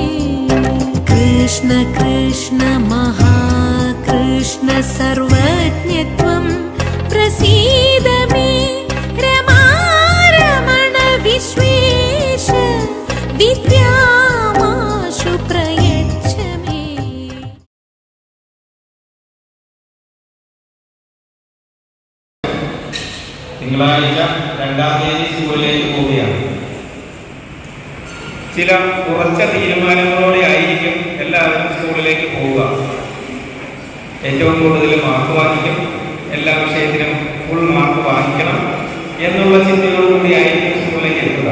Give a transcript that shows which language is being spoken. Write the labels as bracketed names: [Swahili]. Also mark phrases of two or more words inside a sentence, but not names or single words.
[Sanskrit] कृष्ण कृष्ण महाकृष्ण सर्वज्ञत्वं प्रसीद मे रमारमण विश्वेश विद्यामाशु प्रयच्छ मे. [Malayalam] തിങ്കളാഴ്ച 2-ാം തീയതി സ്കൂളിലേക്ക് പോവുകയാണ്. ചില ഉറച്ച തീരുമാനങ്ങളോടെ ആയിരിക്കും എല്ലാവരും സ്കൂളിലേക്ക് പോവുക. ഏറ്റവും കൂടുതൽ മാർക്ക് വാങ്ങിക്കും, എല്ലാ വിഷയത്തിനും [English] full mark [Malayalam] വാങ്ങിക്കണം എന്നുള്ള ചിന്തയോടുകൂടി ആയിരിക്കും സ്കൂളിലേക്ക് എത്തുക.